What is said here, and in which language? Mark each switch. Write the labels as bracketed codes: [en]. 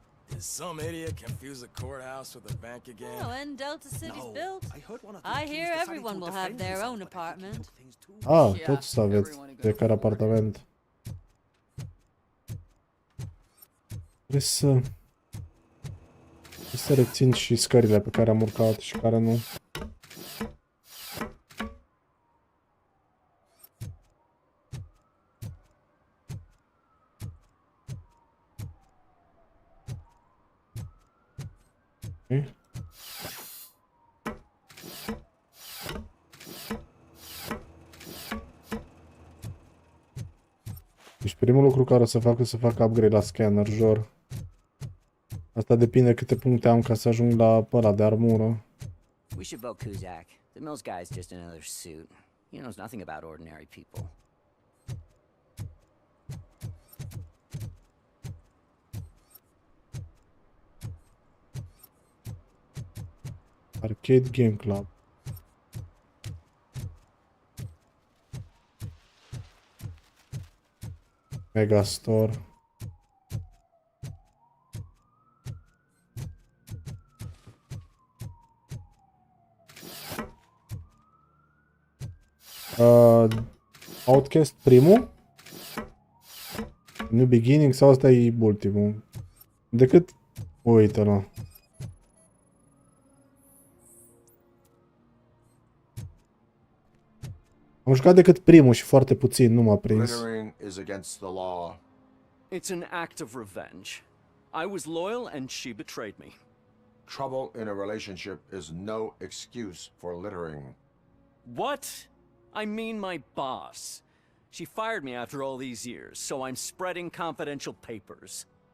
[en] Did some idiot confuse a courthouse with a bank again? Oh, and Delta City's built. I hear everyone will have their own apartment. [ro] Ah, toți să aveți fiecare apartament. Trebuie să rețin și scările pe care am urcat și care nu. [en] Okay. [ro] Deci primul lucru care o să fac upgrade la scanner, jur. Asta depinde câte puncte am ca să ajung la ăla de armură. [en] We should vote Kuzak. The Mills guy's just another suit. He knows nothing about ordinary people. Arcade Game Club. Megastore. [ro] Outcast primul? New Beginning sau ăsta e ultimul? Decât... Uite-l. Am jucat decât primul și foarte puțin, nu m-a prins. [en] Littering is against the law. It's an act of revenge. I was loyal and she betrayed me. Trouble in a relationship is no excuse for littering. What? I mean my boss. She fired me after all these years, so I'm spreading confidential papers.